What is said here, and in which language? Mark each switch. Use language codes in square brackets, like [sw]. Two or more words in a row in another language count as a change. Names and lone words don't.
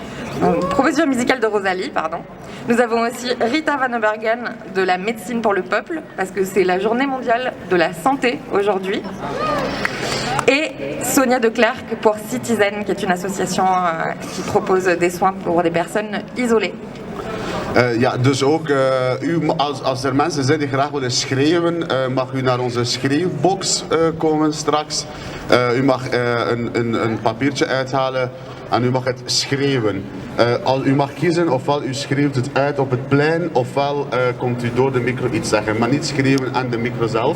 [fr] Nous avons aussi Rita Van Bergen de la médecine pour le peuple, parce que c'est la journée mondiale de la santé aujourd'hui. Et Sonia de Klerk pour Citizen, qui est une association qui propose des soins pour des personnes isolées. [nl] Ja, dus ook als er mensen zijn die graag willen schreeuwen, mag u naar onze schreeuwbox komen straks. U mag een papiertje uithalen en u mag het schreeuwen. U mag kiezen ofwel u schreeuwt het uit op het plein ofwel komt u door de micro iets zeggen, maar niet schreeuwen aan de micro zelf.